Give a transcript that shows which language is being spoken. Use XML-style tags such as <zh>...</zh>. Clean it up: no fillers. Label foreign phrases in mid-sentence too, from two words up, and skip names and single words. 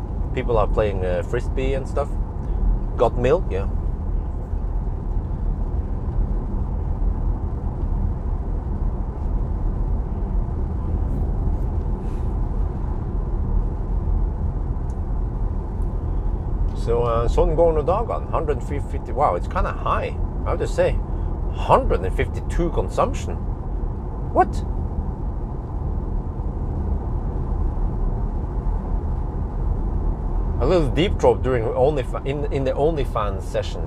<en>People are playing frisbee and stuff. Got milk, yeah.</en> <no>So sånn går nå dagene. 150.</no> <en>Wow, it's kind of high. I have to say, 152 consumption. What? A little deep throat during in the OnlyFans session.</en>